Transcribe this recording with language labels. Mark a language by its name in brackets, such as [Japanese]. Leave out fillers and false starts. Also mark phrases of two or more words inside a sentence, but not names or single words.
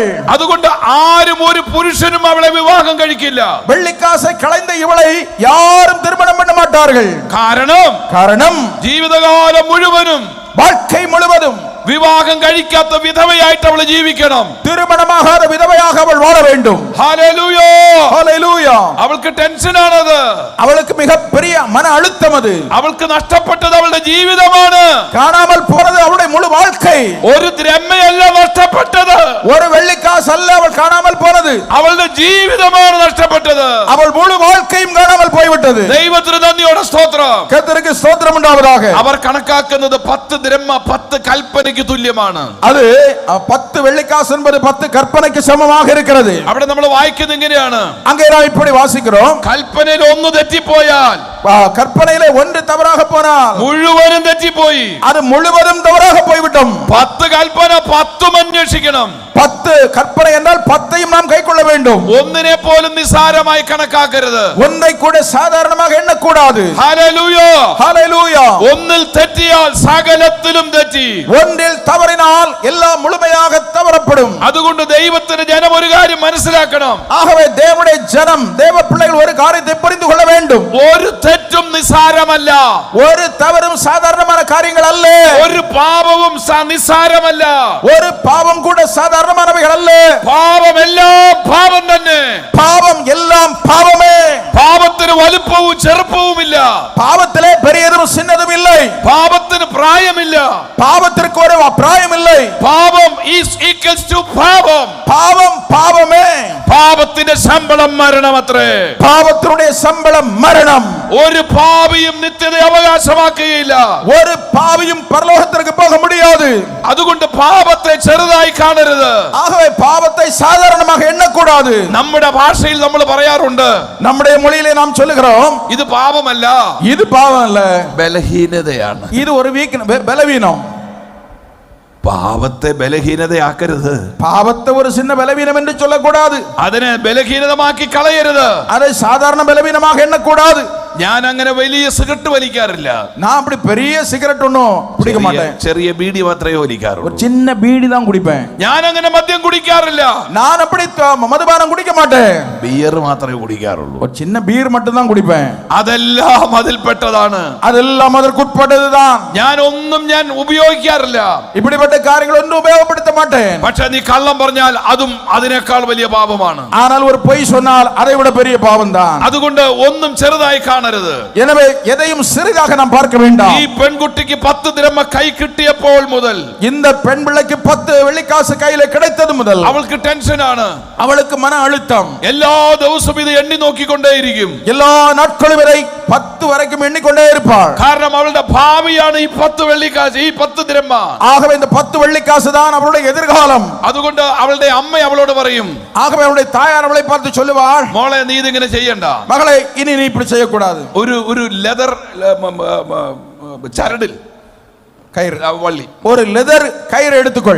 [Malayalam] അതുകൊണ്ട് ആരും ഒരു പുരുഷനും അവളെ വിവാഹം കഴിക്കില്ല. [Tamil] வெள்ளிக்காசை களைந்த இவளை யாரும் திருமணம் பண்ண மாட்டார்கள். காரணம் [Malayalam] ജീവിതകാലം മുഴുവനും, [Tamil] வாழ்க்கை முழுவதும் [Malayalam] വിവാഹം കഴിക്കാത്ത വിധവയായിട്ട് അവൾ ജീവിക്കണം. [Tamil] திருமணமாகாத விதவையாக அவள் வாழ வேண்டும். [Malayalam] ഹല്ലേലൂയ, ഹല്ലേലൂയ. അവൾക്ക് ടെൻഷനാണത്, [Tamil] அவளுக்கு மிகப்பெரிய மன அழுத்தம் அது. [Malayalam] അവൾക്ക് നഷ്ടപ്പെട്ടത് അവളുടെ ജീവിതമാണ്, [Tamil] காணாமல் போனது அவளுடைய முழு வாழ்க்கை. [Malayalam] ഒരു ദ്രഹ്മയല്ല നഷ്ടപ്പെട്ടത്, [Tamil] ஒரு வெள்ளிக்காசு அல்ல அவள் காணாமல் போனது, [Malayalam] അവളുടെ ജീവിതമാണ് നഷ്ടപ്പെട്ടത്. [Tamil] அவள் முழு வாழ்க்கையும் காணாமல் போய்விட்டது. [Malayalam] ദൈവത്തിന് നന്ദിയോടെ സ്തോത്രം. [Tamil] கர்த்தருக்கு ஸ்தோத்திரம் உண்டாவதாக. [Malayalam] അവർ കണക്കാക്കുന്നത് 10 ദ്രഹ്മ 10 കൽപ്പനയ്ക്ക് തുല്യമാണ്. [Tamil] அது 10 வெள்ளிக்காசு என்பது 10 கற்பனைக்கு சமமாக இருக்கிறது. [Malayalam] അവിടെ നമ്മൾ വായിക്കുന്നത് ഇങ്ങനെയാണ്, [Tamil] அங்கே நாம் இப்படி வாசிக்கிறோம், [Malayalam] കൽപ്പനയിൽ ഒന്ന് തെറ്റിപ്പോയാൽ, [Tamil] கற்பனையிலே ஒன்று தவறாக போனால் [Malayalam] മുഴുവനും തെറ്റിപ്പോയി. [Tamil] அது முழுவதும் தவறாக போய்விட்டோம். [Malayalam] 10 കൽപ്പന 10 അന്വേഷിക്കണം. [Tamil] 10 കற்பனை என்றால் 10ஐயும் நாம் கைக்கொள்ள வேண்டும். [Malayalam] ഒന്നിനെ പോലും നിസ്സാരമായി കണക്കാക്കരുത്. [Tamil] ஒன்றை கூட சாதாரணமாக எண்ணக்கூடாது. [Malayalam] ഹല്ലേലൂയ, [Tamil] ஹல்லேலூய. [Malayalam] ഒന്നിൽ തെറ്റിയാൽ സകലത്തിലും തെറ്റി. [Tamil] ஒன்றில் தவறினால் எல்லாம் முழுமையாக தவறப்படும். [Malayalam] അതുകൊണ്ട് ദൈവത്തിന്റെ ജനം ഒരു കാര്യം മനസ്സിലാക്കണം. [Tamil] ஆகவே தேவனுடைய ஜனம், தேவ பிள்ளைகள் ஒரு காரியத்தை புரிந்து கொள்ள வேண்டும். [Malayalam] ഒരു തെറ്റും നിസ്സാരമല്ല, [Tamil] ஒரு தவறும் சாதாரணமான காரியங்கள் அல்ல, [Malayalam] ഒരു പാപവും നിസ്സാരമല്ല, [Tamil] ஒரு பாவம் கூட சாதாரணமானவைகள் அல்ல. [Malayalam] പാപം എല്ലാം പാപം തന്നെ, [Tamil] பாவம் எல்லாம் பாவமே. [Malayalam] പാപത്തിന് വലുപ്പവും ചെറുപ്പവുമില്ല, [Tamil] பாவத்திலே பெரியதும் சின்னதும் இல்லை, [Malayalam] പാപത്തിന് പ്രായമില്ല, [Tamil] பாவத்திற்கு ஒரு பிராயம் இல்லை. [Malayalam] പാപം [English] is equals to [Malayalam] പാപം, [Tamil] பாவம் பாவமே. [Malayalam] പാപത്തിന്റെ ശമ്പളം മരണമത്രേ, [Tamil] பாவத்தினுடைய சம்பளம் மரணம். [Malayalam] ഒരു പാപിയും നിത്യത അവകാശമാക്കുകയില്ല, [Tamil] ஒரு பாவியும் பரலோகத்திற்கு போக முடியாது. [Malayalam] അതുകൊണ്ട് പാപത്തെ ചെറുതായി കാണരുത്. [Tamil] ஆகவே பாவத்தை சாதாரணமாக எண்ணக்கூடாது. [Malayalam] നമ്മുടെ ഭാഷയിൽ നമ്മൾ പറയാറുണ്ട്, [Tamil] நம்முடைய மொழியிலே நாம் சொல்லுகிறோம், [Malayalam] ഇത് പാപമല്ല, [Tamil] இது பாவம் அல்ல, [Malayalam] ബലഹീനതയാണ്. [Tamil] இது ஒரு பலவீனம். [Malayalam] പാപത്തെ ബലഹീനതയാക്കരുത്, [Tamil] பாவத்தை ஒரு சின்ன பலவீனம் என்று சொல்லக்கூடாது, [Malayalam] അതിനെ ബലഹീനതമാക്കി കളയരുത്. [Tamil] அதை சாதாரண பலவீனமாக எண்ணக்கூடாது. [Malayalam] ഞാൻ അങ്ങനെ വലിയ സിഗരറ്റ് വലിക്കാറില്ല, [Tamil] நான் அப்படி பெரிய சிகரெட் ஒன்னும் குடிக்க மாட்டேன், [Malayalam] ചെറിയ ബീഡി മാത്രമേ [Tamil] ஒரு [Malayalam] വലിക്കാറുള്ളൂ. [Tamil] சின்ன பீடி தான் குடிப்பேன். [Malayalam] ഞാൻ അങ്ങനെ മദ്യം കുടിക്കാറില്ല, [Tamil] நான் அப்படி மதுபானம் குடிக்க மாட்டேன், [Malayalam] ബിയർ മാത്രമേ കുടിക്കാറുള്ളൂ. [Tamil] ஒரு சின்ன பீர் மட்டும் தான் குடிப்பேன். [Malayalam] അതെല്ലാം അതിൽപ്പെട്ടതാണ്, [Tamil] அதெல்லாம் அதற்குட்பட்டதுதான். [Malayalam] ഞാൻ ഉപയോഗിക്കാറില്ല. [Tamil] இப்படிப்பட்ட காரியங்கள் ஒன்றும் உபயோகப்படுத்த மாட்டேன். [Malayalam] പക്ഷെ നീ കള്ളം പറഞ്ഞാൽ അതും അതിനേക്കാൾ വലിയ പാപമാണ്. [Tamil] ஆனால் ஒரு பொய் சொன்னால் அதை விட பெரிய பாவம் தான். [Malayalam] അതുകൊണ്ട് ഒന്നും ചെറുതായി കാണരുത്. [Tamil] எனவே எதையும் சிறிதாக நாம் பார்க்க வேண்டாம். [Malayalam] ഈ പെൺകുട്ടിക്ക് 10 ദ്രഹ്മ കൈ കിട്ടിയപ്പോൾ മുതൽ, [Tamil] இந்த பெண் பிள்ளைக்கு 10 வெள்ளிக்காசு கையில கிடைத்தது முதல் [Malayalam] അവൾക്ക് ടെൻഷനാണ്, [Tamil] அவளுக்கு மன அழுத்தம். [Malayalam] എല്ലാ ദിവസവും ഇത് എണ്ണി നോക്കിക്കൊണ്ടേയിരിക്കും. [Tamil] எல்லா நாட்களும் வரை 10 வரைக்கும் எண்ணிக்கொண்டே இருப்பாள். [Malayalam] കാരണം അവളുടെ ഭാവിയാണ് ഈ 10 വെള്ളിക്കാശ്, ഈ 10 ദ്രഹ്മ. [Tamil] ஆகவே இந்த 10 வெள்ளிக்காசு தான் அவளுடைய எதிர்காலம். [Malayalam] അതുകൊണ്ട് അവളുടെ അമ്മ അവളോട് പറയും, [Tamil] ஆகவே அவளுடைய தாயார் அவளை பார்த்து சொல்லுவாள், [Malayalam] മോളെ നീ ഇതിങ്ങനെ ചെയ്യണ്ട, [Tamil] மகளே இனி நீ இப்படி செய்யக்கூடாது. கூடாது. [Malayalam] ഒരു ലെതർ ചരടിൽ [Tamil] கயிறு, [Malayalam] വള്ളി, [Tamil] ஒரு லெதர் கயிறு எடுத்துக்கொள்.